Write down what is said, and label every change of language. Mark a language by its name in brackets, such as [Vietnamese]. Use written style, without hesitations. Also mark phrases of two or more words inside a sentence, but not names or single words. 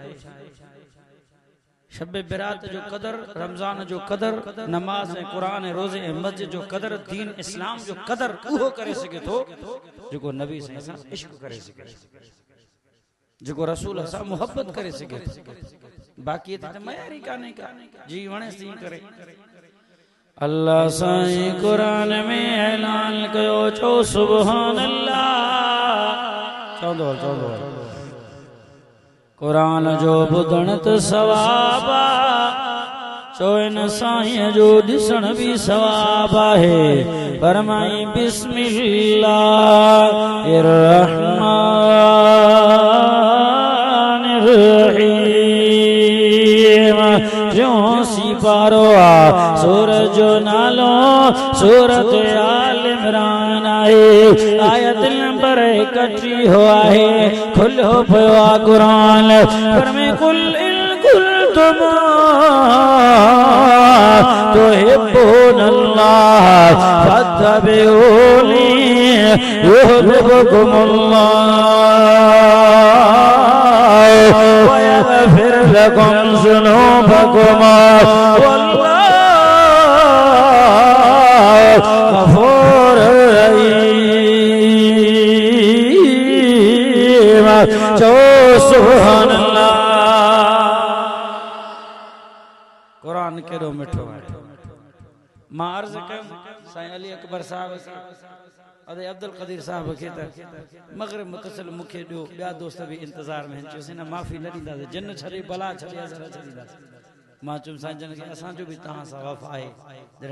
[Sindhi] शब बिरात जो कदर रमज़ान जो कदर नमाज ऐं कुरान ऐं रोज़े ऐं मस्जिद जो कदर दीन इस्लाम जो कदर उहो करे सघे थो जेको नबी साईं सां इश्क करे सघे जेको रसूल सां मोहब्बत करे सघे बाक़ी त मयारी कान्हे का जी वणे सी करे अल्लाह साईं कुरान में ऐलान कयो चो [Arabic] سبحان الله [Sindhi] चवंदो कुरान जो ॿुधण त सवाब चो इन साईं जो ॾिसण बि सवाब आहे फरमाई बिस्मिल्लाहिर [Arabic] الرحمن الرحيم [Sindhi] जो सिपारो सूरज जो नालो सूरत आल इमरान आहे आयत नंबर 31 हो आहे खुलो पियो आहे कुरान पर में [Arabic] قل تم تحبون الله فاتبعوني يحببكم الله و يغفر لكم ذنوبكم والله غفور رحيم [Sindhi] चो [Arabic] سبحان الله [Sindhi] कुरान केड़ो मिठो मां अर्ज़ कयम साईं अली अकबर साहब अदे अब्दुल कदीर साहब खे त मगरिब मुतसिल मूंखे ॾियो ॿिया दोस्त बि इंतज़ार में चयोसीं न माफ़ी न ॾींदासीं जिन छॾे भला छॾे असां न छॾींदासीं मां चयुमि साईं जन खे असांजो बि तव्हां सां वफ़ा आहे जॾहिं